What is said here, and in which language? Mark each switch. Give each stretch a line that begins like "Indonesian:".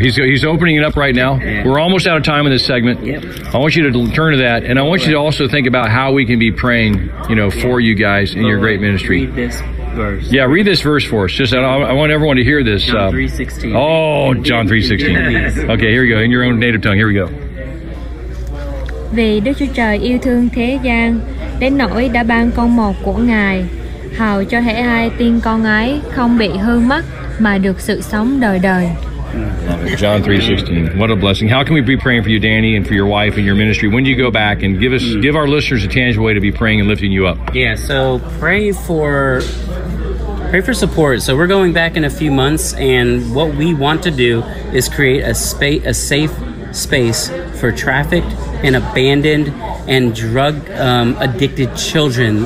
English: He's opening it up right now. Yeah. We're almost out of time in this segment. Yep. I want you to turn to that, and I want you to also think about how we can be praying, for you guys in your great ministry. Read this verse. Yeah, read this verse for us. Just, I want everyone to hear this. John 3:16. Okay, here you go. In your own native tongue. Here we go.
Vietnamese: Vì Đức Chúa Trời yêu thương thế gian đến nỗi đã ban con một của Ngài, hầu cho hễ ai tin con ấy không bị hư mất mà được sự sống đời đời.
English: John 3:16. What a blessing. How can we be praying for you, Danny, and for your wife and your ministry? When do you go back? And give our listeners a tangible way to be praying and lifting you up. Yeah, so pray for support. So we're going back in a few months, and what we want to do is create a safe space for trafficked and abandoned and drug addicted children.